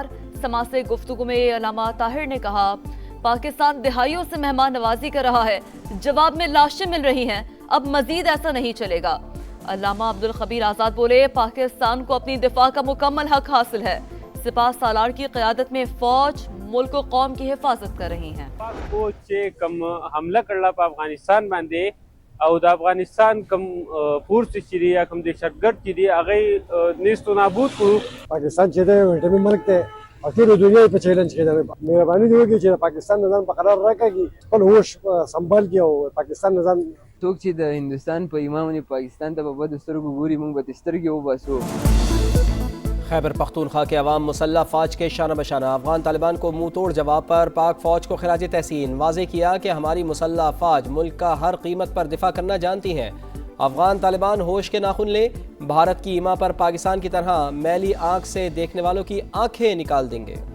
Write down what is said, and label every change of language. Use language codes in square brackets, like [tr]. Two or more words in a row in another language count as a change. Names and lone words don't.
[ur] سماعت گفتگو میں علامہ طاہر نے کہا پاکستان دہائیوں سے مہمان نوازی کر رہا ہے، جواب میں لاشیں مل رہی ہیں، اب مزید ایسا نہیں چلے گا۔ علامہ عبدالخبیر آزاد بولے پاکستان کو اپنی دفاع کا مکمل حق حاصل ہے، سپاہ سالار کی قیادت میں فوج ملک و قوم کی حفاظت کر رہی ہیں۔ [ps] پاک فوج چې کم حمله کړله په افغانستان باندې او د افغانستان کم فورس چې دی یا کم دهشتګرد چې دی هغه نیست و نابود کړو۔ پاکستان چې دی ویټامین ملک دی او ټول دنیا په چیلنج کې ده، مهرباني دی وکړي چې پاکستان نظام په قرار راکړي، خپل هوش سنبال کړي او پاکستان نظام څوک چې د هندوستان په ایمان باندې پاکستان ته په بدو سترګو ګوري، موږ به سترګې وباسو۔ [ur] خیبر پختونخوا کے عوام مسلح فوج کے شانہ بشانہ افغان طالبان کو منہ توڑ جواب پر پاک فوج کو خراج تحسین، واضح کیا کہ ہماری مسلح فوج ملک کا ہر قیمت پر دفاع کرنا جانتی ہیں۔ افغان طالبان ہوش کے ناخن لیں، بھارت کی ایما پر پاکستان کی طرح میلی آنکھ سے دیکھنے والوں کی آنکھیں نکال دیں گے۔